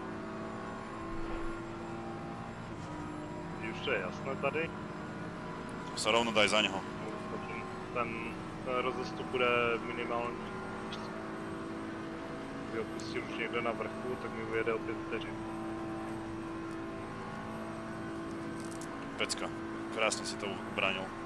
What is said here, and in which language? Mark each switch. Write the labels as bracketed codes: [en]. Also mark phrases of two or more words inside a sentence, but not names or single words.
[cs] Už to je jasné tady. [sk] Sa rovno daj za něho. [cs] Ten rozestup bude minimální. Kdyby opustil už někde na vrchu, tak mi ujede o 5 vteřin. Pecka. Krásně si to ubránil.